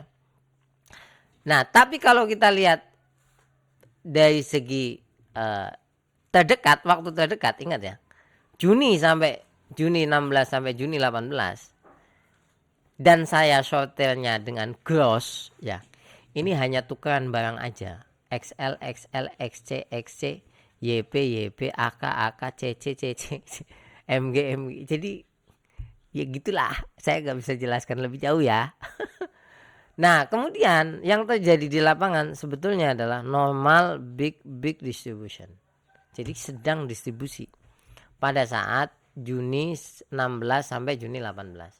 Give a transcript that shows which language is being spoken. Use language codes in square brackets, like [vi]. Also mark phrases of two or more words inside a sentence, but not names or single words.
[id] Nah, tapi kalau kita lihat dari segi terdekat, waktu terdekat, ingat ya, Juni 16 sampai Juni 18, dan saya shorternya dengan gross ya, ini hanya tukeran barang aja, XL, XL, XC, XC, YP, YP, AK, AK, CC, CC, MG, MG. Jadi ya gitulah, saya nggak bisa jelaskan lebih jauh ya. Nah, kemudian yang terjadi di lapangan sebetulnya adalah [en] normal big distribution. [id] Jadi sedang distribusi pada saat Juni 16 sampai Juni 18.